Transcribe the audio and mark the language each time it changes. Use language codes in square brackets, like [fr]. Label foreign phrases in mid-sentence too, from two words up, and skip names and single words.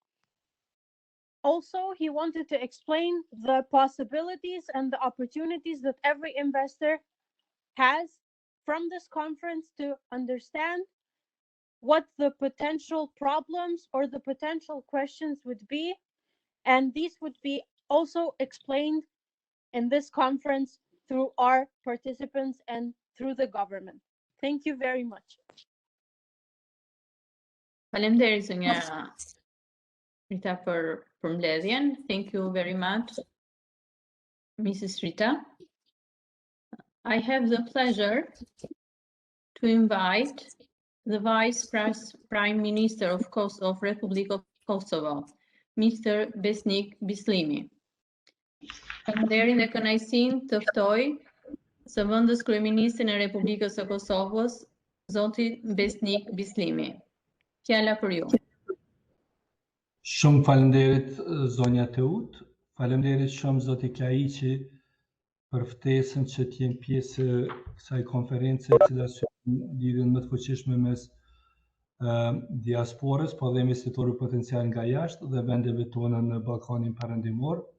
[en] Also, he wanted to explain the possibilities and the opportunities that every investor has from this conference to understand what the potential problems or the potential questions would be, and these would be also explained in this conference through our participants and through the government. Thank you very much. [sq] Faleminderit zonja Rita për mbledhjen. [en] Thank you very much, Mrs. Rita. I have the pleasure to invite the Vice Prime Minister of Republic of Kosovo, Mr. Besnik Bislimi. [sq] Faleminderit dhe kënaqësinë të ftoj Zëvendës Kryeministrin e Republikës së Kosovës, zoti Besnik Bislimi. Fjala për ju. Shumë faleminderit zonja Teut, faleminderit shumë zoti Klaiqi për ftesën që të jem pjesë kësaj konference e cila është lidhjen më të fuqishme mes diasporës, po dhe investitorëve potencial nga jashtë dhe vendeve tona në Ballkanin Perëndimor.